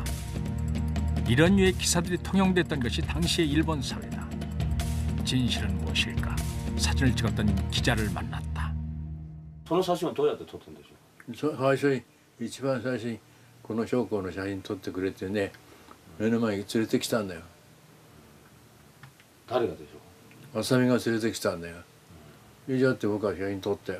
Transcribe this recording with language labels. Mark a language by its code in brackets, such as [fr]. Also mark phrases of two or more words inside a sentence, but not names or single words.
[ko] 이런 류의 기사들이 통용됐던 것이 당시의 일본 사회다. 진실은 무엇일까? 사진을 찍었던 기자를 만났다. [ja] その写真はどうやって撮ったんでしょう。最初に一番最初にこの将校の写真撮ってくれてね、目の前に連れてきたんだよ。誰がでしょう。浅見が連れてきたんだよ。以上って僕は写真撮ったよ。